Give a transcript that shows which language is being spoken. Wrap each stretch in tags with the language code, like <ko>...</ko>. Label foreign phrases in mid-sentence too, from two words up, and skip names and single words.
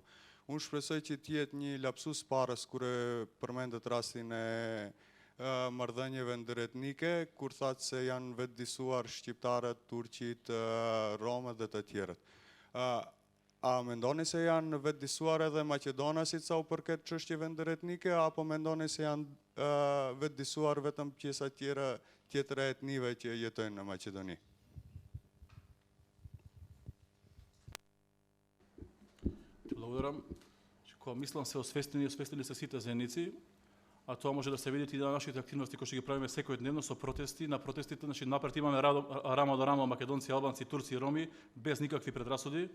<sq>Unë shpresoj që t'jetë një lapsus parës kur përmendet rastin e marrëdhënieve ndëretnike, kur thatë se janë vetëdijsuar shqiptarët, turqit, romët dhe të tjerët. A mendoni se janë vetëdijsuar edhe maqedonasit sa u përket çështjeve ndëretnike, apo mendoni se janë vetëdijsuar vetëm pjesa tjetër e etnive që jetojnë në Maqedoni?</sq> <mk>Благодарам. Кога мислам се освестени се сите заедници, а тоа може да се види и на нашите активности кои што ги правиме секојдневно со протести. На протестите, значи напред имаме рамо до рамо македонци, албанци, турци и роми без никакви предрасуди.</mk>